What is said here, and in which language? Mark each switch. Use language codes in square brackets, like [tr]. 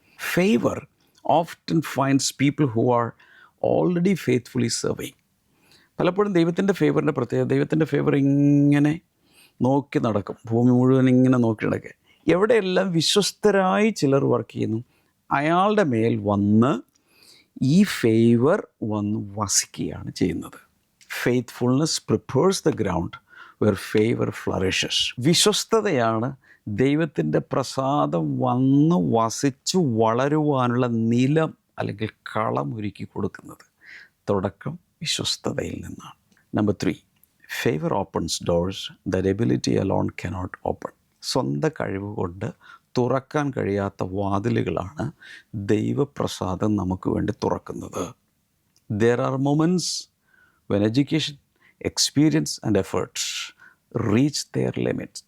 [en] Favour often finds people who are already faithfully serving. [ml] പലപ്പോഴും ദൈവത്തിൻ്റെ ഫേവറിൻ്റെ പ്രത്യേകത, ദൈവത്തിൻ്റെ ഫേവർ ഇങ്ങനെ നോക്കി നടക്കും, ഭൂമി മുഴുവൻ ഇങ്ങനെ നോക്കി നടക്കുക. എവിടെയെല്ലാം വിശ്വസ്തരായി ചിലർ വർക്ക് ചെയ്യുന്നു, അയാളുടെ മേൽ വന്ന് ഈ ഫേവർ വന്ന് വസിക്കുകയാണ് ചെയ്യുന്നത്. [en] Faithfulness prepares the ground where favour flourishes. [ml] വിശ്വസ്തതയാണ് ദൈവത്തിൻ്റെ പ്രസാദം വന്ന് വസിച്ചു വളരുവാനുള്ള നിലം അല്ലെങ്കിൽ കളം ഒരുക്കി കൊടുക്കുന്നത്. തുടക്കം വിശ്വസ്തതയിൽ നിന്നാണ്. [en] Number 3, favour opens doors that ability alone cannot open. [ml] സ്വന്തം കഴിവ് കൊണ്ട് തുറക്കാൻ കഴിയാത്ത വാതിലുകളാണ് ദൈവപ്രസാദം നമുക്ക് വേണ്ടി തുറക്കുന്നത്. [en] There are moments when education, experience and efforts reach their limits.